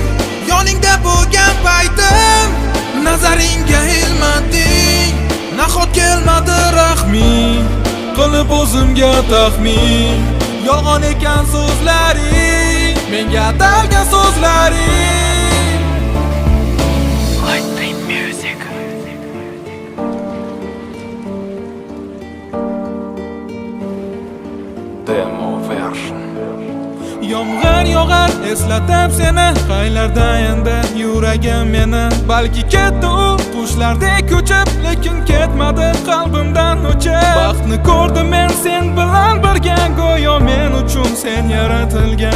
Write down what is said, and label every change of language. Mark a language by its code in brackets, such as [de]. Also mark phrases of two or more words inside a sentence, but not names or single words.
[uz] Yoningda bo'lgan paytim nazaringga ilmading. Nahot kelmadi rahming, qilib o'zimga taxmin. Yolg'on ekan so'zlaring, menga atalgan so'zlaring. [en] Lightning music. Demo version. [uz] Yomg'ir yog'ar eslatib seni, qaylarda endi yuragim meni. Balki ketdi u qushlardek ko'chib, lekin ketmadi qalbimdan o'chib. Baxtni ko'rdim men sen bilan birga, go'yo men uchun sen yaratilgan.